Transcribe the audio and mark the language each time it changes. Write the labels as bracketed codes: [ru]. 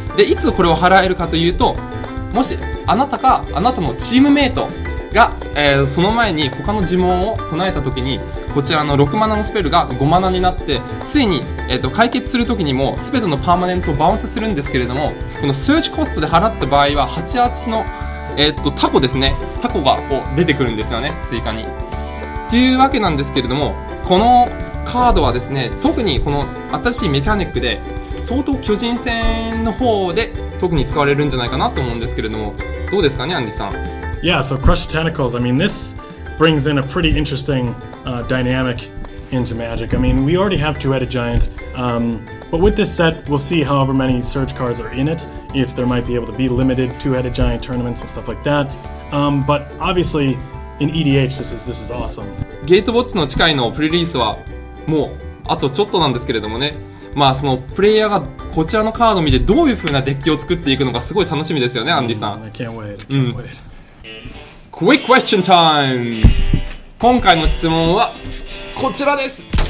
[ja] でいつこれを払えるかというと、もしあなたのチームメイトが、その前に他の呪文を唱えた時に、こちらの6マナのスペルが5マナになって、ついに、解決する時にも全てのパーマネントをバウンスするんですけれども、このセーチコストで払った場合は88の、タコですね、タコが出てくるんですよね、追加に。っていうわけなんですけれども、このカードはですね、特にこの新しいメカニックで相当巨人戦の方で特に使われるんじゃないかなと思うんですけれども、どうですかね、アンディさん。 [en] Yeah, so Crush Tentacles, I mean, this brings in a pretty interesting dynamic into Magic. I mean, we already have Two-Headed Giant, but with this set, we'll see however many Surge cards are in it, if there might be able to be limited Two-Headed Giant tournaments and stuff like that. But obviously, in EDH, this is awesome. [ja] ゲートウォッチの誓いのプレリリースはもうあとちょっとなんですけれどもね、そのプレイヤーがこちらのカードを見てどういう風なデッキを作っていくのかすごい楽しみですよね、アンディさん。 [en] I can't wait. I can't wait. Quick question time! [ja] 今回の質問はこちらです。